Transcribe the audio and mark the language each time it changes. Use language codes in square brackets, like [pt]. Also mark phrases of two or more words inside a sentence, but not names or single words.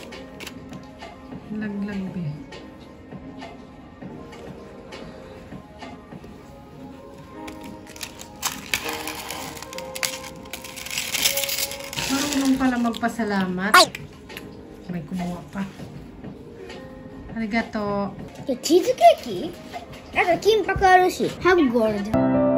[tl] Laglag ba. Marunong pala magpasalamat. May kumuha pa. Arigato. [ja] チーズケーキあと金箔あるしハグゴールド